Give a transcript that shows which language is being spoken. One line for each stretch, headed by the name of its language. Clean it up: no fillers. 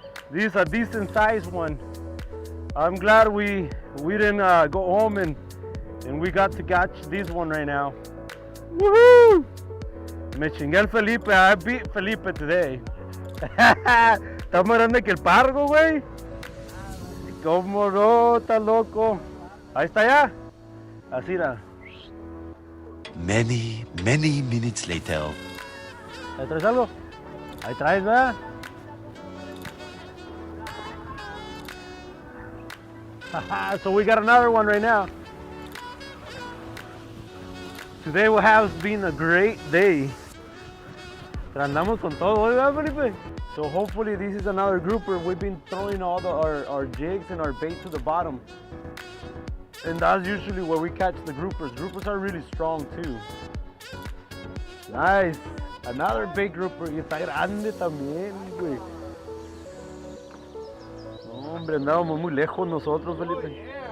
English: This is a decent sized one. I'm glad we didn't go home and we got to catch this one right now. Woohoo!
Spanish: Me chingué el Felipe.
English: I beat Felipe today.
Spanish: Está más grande que el pargo, güey. Cómo no, está loco. Ahí está ya. Así era.
English: Many minutes later.
Spanish: ¿Ahí traes algo? Ahí traes, ¿verdad?
English: So we got another one right now. Today has been a great day.
Spanish: Andamos con todo, ¿verdad, Felipe?
English: So hopefully this is another grouper. We've been throwing all our jigs and our bait to the bottom. And that's usually where we catch the groupers. Groupers are really strong too. Nice. Another big grouper.
Spanish: Y está grande también, güey. No, hombre, andábamos muy lejos nosotros, Felipe.